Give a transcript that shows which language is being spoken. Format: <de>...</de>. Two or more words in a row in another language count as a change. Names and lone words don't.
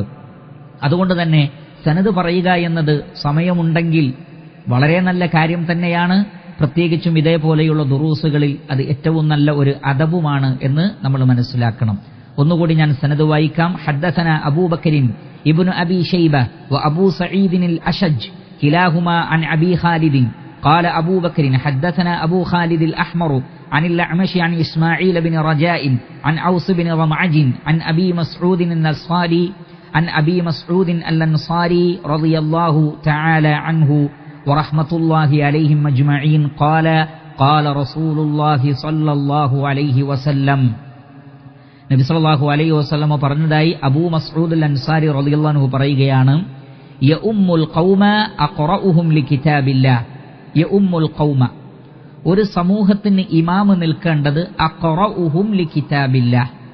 <ml>അതുകൊണ്ട് തന്നെ സനദ് പറയുക എന്നത് സമയമുണ്ടെങ്കിൽ വളരെ നല്ല കാര്യം തന്നെയാണ്. പ്രത്യേകിച്ചും ഇതേപോലെയുള്ള ദുറൂസുകളിൽ അത് ഏറ്റവും നല്ല ഒരു അദബുമാണ് എന്ന് നമ്മൾ മനസ്സിലാക്കണം. ഒന്നുകൂടി ഞാൻ സനദ് വായിക്കാം.</ml> <ar>حدثنا أبو بكر بن أبي شيبة وأبو سعيد الأشج كلاهما عن أبي خالد قال أبو بكر حدثنا أبو خالد الأحمر عن الأعمش عن إسماعيل بن رجاء عن عوس بن رمعج عن أبي مسعود الأنصاري عن أبي مسعود الأنصاري رضي الله تعالى عنه ورحمة الله عليهم أجمعين قال قال رسول الله صلى الله عليه وسلم</ar> <ml>നബി സല്ലല്ലാഹു അലൈഹി വസല്ലം പറഞ്ഞതായി അബൂ മസ്ഊദ് അൽ-അൻസാരി റളിയല്ലാഹു അൻഹു പറയുകയാണ്,</ml> <ar>يؤم القوم أقرؤهم لكتاب الله. يؤم القوم,</ar> <ml>ഒരു സമൂഹത്തിന് ഇമാമ് നിൽക്കേണ്ടത്</ml> <ar>أقرؤهم لكتاب الله.</ar>